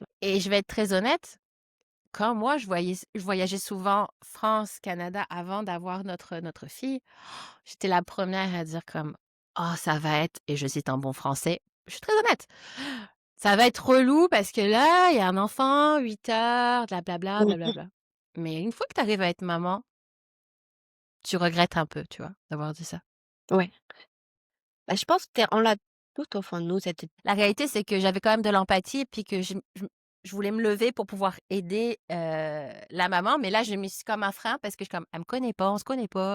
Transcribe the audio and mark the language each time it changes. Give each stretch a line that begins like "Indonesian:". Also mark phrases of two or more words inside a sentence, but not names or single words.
French: Et je vais être très honnête, quand moi je voyageais souvent France, Canada avant d'avoir notre fille, j'étais la première à dire comme: «Oh ça va être» et je cite en bon français, je suis très honnête, «Ça va être relou parce que là, il y a un enfant, 8 heures, bla bla bla, Mmh bla bla mh. bla». Mais une fois que tu arrives à être maman, tu regrettes un peu, tu vois, d'avoir dit ça. Ouais. Bah, je pense que on l'a tout au fond de nous cette La réalité, c'est que j'avais quand même de l'empathie, puis que je voulais me lever pour pouvoir aider, la maman, mais là, j'ai mis comme un frein parce que je suis comme: «Elle me connaît pas, on se connaît pas».